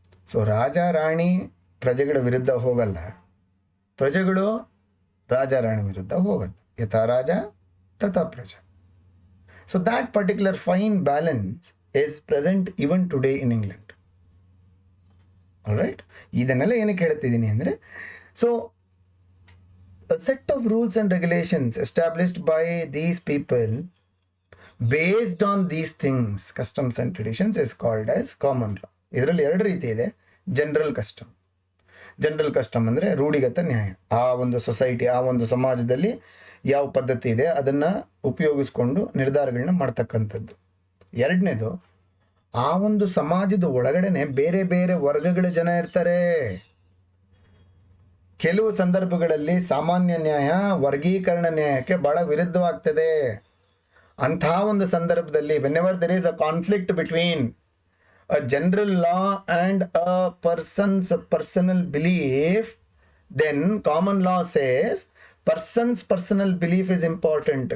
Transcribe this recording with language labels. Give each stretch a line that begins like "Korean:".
Kannada: So Raja Rani ಪ್ರಜೆಗಳ ವಿರುದ್ಧ ಹೋಗಲ್ಲ, ಪ್ರಜೆಗಳು ರಾಜ ರಾಣಿ ವಿರುದ್ಧ ಹೋಗಲ್ಲ.
Sanskrit: ಯಥಾ ರಾಜ ತಥಾ ಪ್ರಜಾ.
English: So that particular fine balance is present even today in England. Alright,
Kannada: ಇದನ್ನೆಲ್ಲ ಏನಕ್ಕೆ ಹೇಳ್ತಿದ್ದೀನಿ ಅಂದರೆ,
English: So a set of rules and regulations established by these people based on these things, customs and traditions, is called as common law.
Kannada: ಇದರಲ್ಲಿ ಎರಡು ರೀತಿ ಇದೆ. General custom ಅಂದರೆ ರೂಢಿಗತ ನ್ಯಾಯ. ಆ ಒಂದು ಸೊಸೈಟಿ, ಆ ಒಂದು ಸಮಾಜದಲ್ಲಿ ಯಾವ ಪದ್ಧತಿ ಇದೆ ಅದನ್ನು ಉಪಯೋಗಿಸ್ಕೊಂಡು ನಿರ್ಧಾರಗಳನ್ನ ಮಾಡ್ತಕ್ಕಂಥದ್ದು. ಎರಡನೇದು, ಆ ಒಂದು ಸಮಾಜದ ಒಳಗಡೆನೆ ಬೇರೆ ಬೇರೆ ವರ್ಗಗಳ ಜನ ಇರ್ತಾರೆ. ಕೆಲವು ಸಂದರ್ಭಗಳಲ್ಲಿ ಸಾಮಾನ್ಯ ನ್ಯಾಯ ವರ್ಗೀಕರಣ ನ್ಯಾಯಕ್ಕೆ ಬಹಳ ವಿರುದ್ಧವಾಗ್ತದೆ. ಅಂಥ ಒಂದು ಸಂದರ್ಭದಲ್ಲಿ
English: Whenever there is a conflict between a general law and a person's personal belief, then common law says person's personal belief is important.